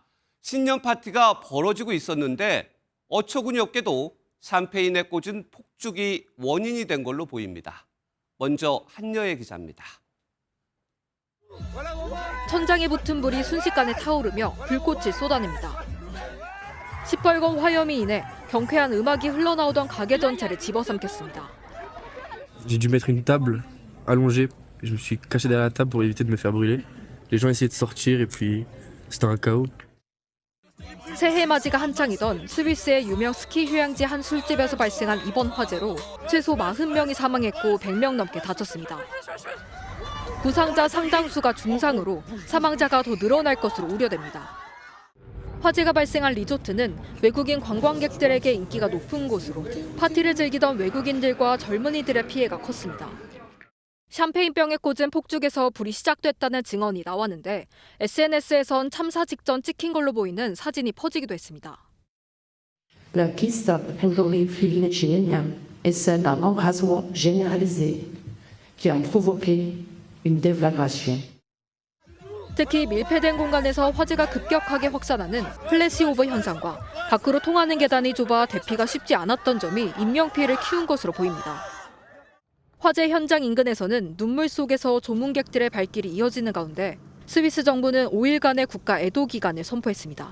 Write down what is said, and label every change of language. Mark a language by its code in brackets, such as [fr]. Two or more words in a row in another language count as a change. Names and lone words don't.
[ko] 신년 파티가 벌어지고 있었는데 어처구니 없게도 샴페인에 꽂은 폭죽이 원인이 된 걸로 보입니다. 먼저 한여의 기자입니다. 천장에 붙은 불이 순식간에 타오르며 불꽃이 쏟아냅니다. 시뻘건 화염이 인해 경쾌한 음악이 흘러나오던 가게 전체를 집어삼켰습니다. [fr] J'ai dû mettre une table allongée. Je me suis caché derrière la table pour éviter de me faire brûler. Les gens essayaient de sortir et puis c'était un chaos. [ko] 새해 맞이가 한창이던 스위스의 유명 스키 휴양지 한 술집에서 발생한 이번 화재로 최소 40명이 사망했고 100명 넘게 다쳤습니다. 부상자 상당수가 중상으로 사망자가 더 늘어날 것으로 우려됩니다. 화재가 발생한 리조트는 외국인 관광객들에게 인기가 높은 곳으로 파티를 즐기던 외국인들과 젊은이들의 피해가 컸습니다. 샴페인병에 꽂은 폭죽에서 불이 시작됐다는 증언이 나왔는데 SNS에선 참사 직전 찍힌 걸로 보이는 사진이 퍼지기도 했습니다. [fr] La piste pendant chilienne est celle d'un embrasement généralisé qui a provoqué une déflagration. [ko] 특히 밀폐된 공간에서 화재가 급격하게 확산하는 플래시오버 현상과 밖으로 통하는 계단이 좁아 대피가 쉽지 않았던 점이 인명피해를 키운 것으로 보입니다. 화재 현장 인근에서는 눈물 속에서 조문객들의 발길이 이어지는 가운데 스위스 정부는 5일간의 국가 애도 기간을 선포했습니다.